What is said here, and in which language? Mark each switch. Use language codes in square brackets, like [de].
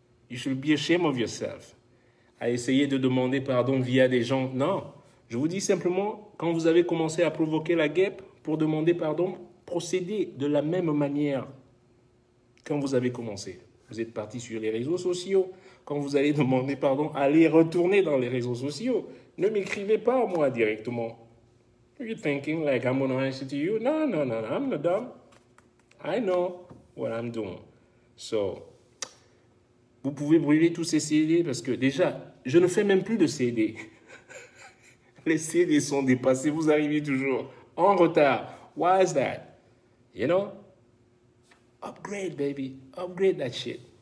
[en] You should be ashamed of yourself. [fr] À essayer de demander pardon via des gens. Non, je vous dis simplement, quand vous avez commencé à provoquer la guêpe pour demander pardon, procédez de la même manière quand vous avez commencé. Vous êtes parti sur les réseaux sociaux. Quand vous allez demander pardon, allez retourner dans les réseaux sociaux. Ne m'écrivez pas à moi directement. [en] Are you thinking like I'm going to answer to you? No, no, no, no, I'm not dumb. I know what I'm doing. [fr] So, vous pouvez brûler tous ces CD parce que déjà, je ne fais même plus de CD. Les CD sont dépassés, vous arrivez toujours en retard. [en] Why is that? You know? Upgrade, baby. Upgrade that shit.